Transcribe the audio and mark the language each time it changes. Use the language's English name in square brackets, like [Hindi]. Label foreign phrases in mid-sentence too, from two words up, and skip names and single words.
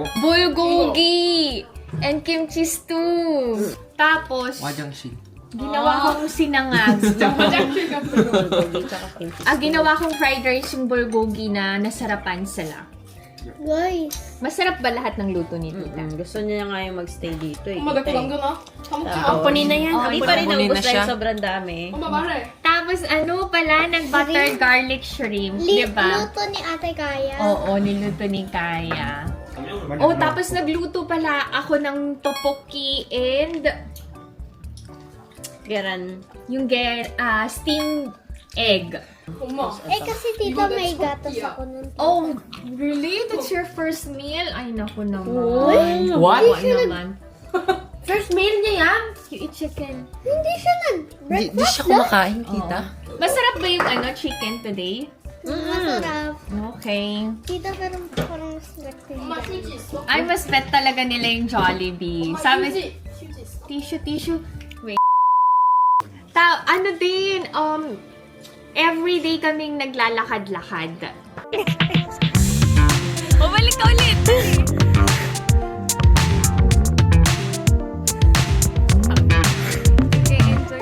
[English] bulgogi and kimchi stew. [Filipino] Tapos, 와장식. ginawa kong sinangag. Ginawa kong [English] fried rice [Filipino] yung bulgogi na nasarapan sila. Guys. Masarap ba lahat ng luto ni Tita? Gusto niya nga yung magstay dito eh. [Korean] 엄마 내거 남겨놔. 다 먹지 마. [Filipino] Company na yan. Hindi pa rin Kunin naubos na siya. dahil sobrang dami. [Korean] 엄마 말해. [Filipino] Tapos ano pala, nag- [English] butter garlic shrimp, [Filipino] di ba? Luto ni Ate Kaya. Oo, niluto ni Kaya. Oh, tapos nagluto pala ako ng tteokbokki and Garan. yung [English] steamed egg. [Korean] 엄마. [Filipino] Kasi tita may gatas ako nun. [English] Oh, really? That's your first meal? [Filipino] Ay, naku naman. [English] What? [Filipino] Naku naman. First meal niya yan. [English] You eat chicken. [Filipino] Hindi siya Di nag-breakfast. siya kumakain, tita. Masarap ba yung chicken today? Masarap. Okay. Tita, pero parang mas [Korean] 엄마 휴지 있어? [Filipino] Ay, mas bet talaga nila yung Jollibee. [Korean] 엄마 [Filipino] Sabi, [Korean] 휴지 있어? [English] tissue. Wait. [Filipino] Ano din, everyday kaming naglalakad-lakad. Bumalik ka ulit! [English] Okay, enjoy.